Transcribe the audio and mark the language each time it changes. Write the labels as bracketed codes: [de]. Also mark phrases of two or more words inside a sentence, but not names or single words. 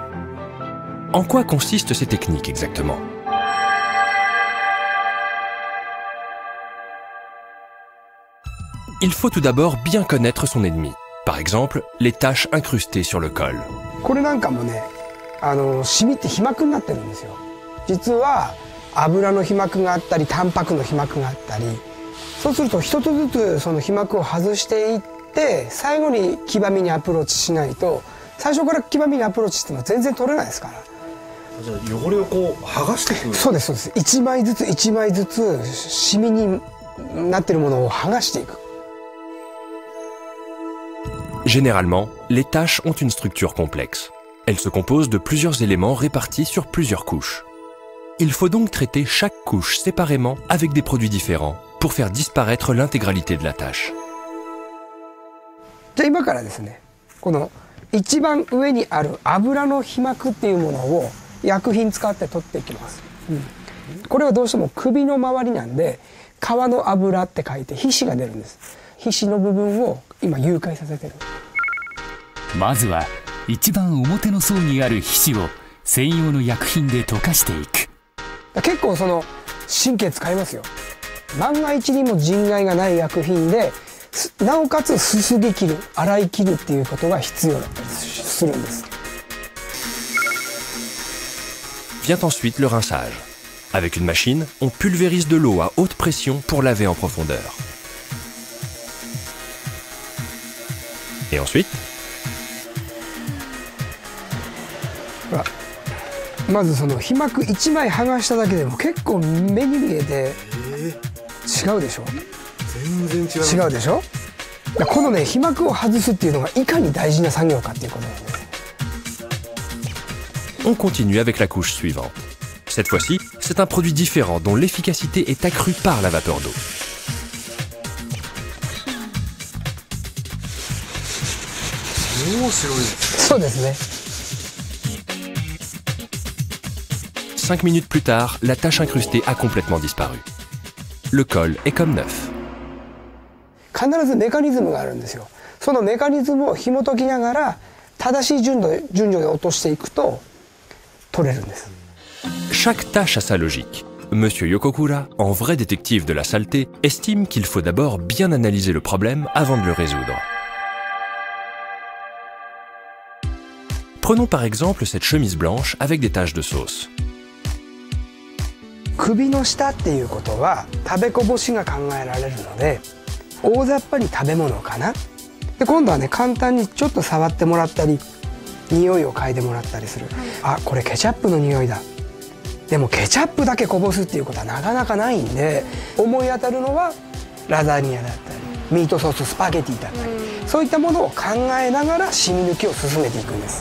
[fr] En quoi consistent ces techniques exactement? Il faut tout d'abord bien connaître son ennemi. Par exemple, les taches incrustées sur le col. [ja] これなんかもね、シミって皮膜になってるんですよ。実は油の皮膜があったりタンパクの皮膜があったり、そうすると一つずつその皮膜を外していっって最後に黄ばみにアプローチしないと、最初から黄ばみにアプローチしても全然取れないですから。じゃあ汚れをこう剥がしていく。そうですそうです。1枚ずつ1枚ずつシミになってるものを剥がしていく。 [fr] Généralement, les taches ont une structure complexe. Elles se composent de plusieurs éléments répartis sur plusieurs couches. Il faut donc traiter chaque couche séparément avec des produits différents pour faire disparaître l'intégralité de la tache. [ja] じゃあ今からですね、この一番上にある油の皮膜っていうものを薬品使って取っていきます。これはどうしても首の周りなんで、皮の油って書いて皮脂が出るんです。皮脂の部分を今融解させてる。まずは一番表の層にある皮脂を専用の薬品で溶かしていく。結構その神経使いますよ。万が一にも人害がない薬品で、なおかつすすぎ切る、洗い切るっていうことが必要だったりするんです。 [fr] Vient ensuite le rinçage. Avec une machine, on pulvérise de l'eau à haute pression pour laver en profondeur. Et ensuite, [ja] まずその皮膜1枚剥がしただけでも結構目に見えて違うでしょ。全然違う。違うでしょ。このね皮膜を外すっていうのがいかに大事な作業かっていうことなんです。 [fr] on continue avec la couche suivante. Cette fois-ci, c'est un produit différent dont l'efficacité est accrue par la vapeur d'eau. Cinq minutes plus tard, la tache incrustée a complètement disparu. Le col est comme neuf. [ja] 必ずメカニズムがあるんですよ。そのメカニズムを紐解きながら正しい順序で落としていくと取れるんです。 [fr] Chaque tâche a sa logique. Monsieur Yokokura, en vrai détective de la saleté, estime qu'il faut d'abord bien analyser le problème avant de le résoudre. Prenons par exemple cette chemise blanche avec des taches de sauce. [ja] 首の下っていうことは食べこぼしが考えられるので、大雑把に食べ物かな。で今度はね簡単にちょっと触ってもらったり匂いを嗅いでもらったりする。あ、これケチャップの匂いだ。でもケチャップだけこぼすっていうことはなかなかないんで、思い当たるのはラザニアだったりミートソーススパゲティだったり、そういったものを考えながら染み抜きを進めていくんです。